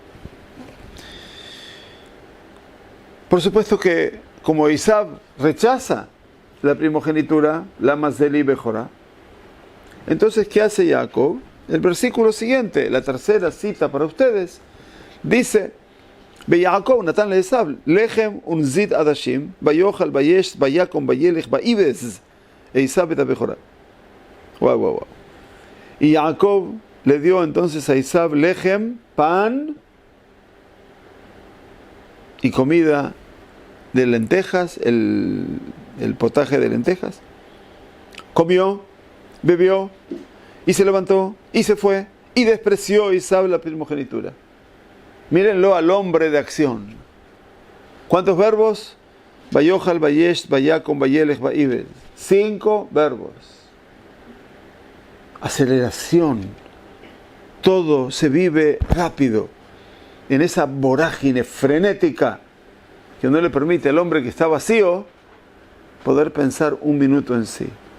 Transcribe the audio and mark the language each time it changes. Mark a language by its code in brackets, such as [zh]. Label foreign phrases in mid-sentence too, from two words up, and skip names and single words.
[es] Por supuesto que como Esav rechaza la primogenitura, la Mazeli Bejorá, entonces ¿qué hace Jacob? El versículo siguiente, la tercera cita para ustedes, dice: [he] יעקב נתן לעשו לחם ונזיד עדשים ויאכל וישת ויקם וילך ויבז עשו את הבכרה. [es] Wow. Y Jacob le dio entonces a Esav lechem, pan y comida de lentejas, el potaje de lentejas. Comió, bebió, y se levantó, y se fue, y despreció Esav la primogenitura. Mírenlo al hombre de acción. ¿Cuántos verbos? [he] ויאכל, וישת, ויקם, וילך, ויבז. [es] 5 verbos. Aceleración. Todo se vive rápido, en esa vorágine frenética que no le permite al hombre que está vacío poder pensar un minuto en sí.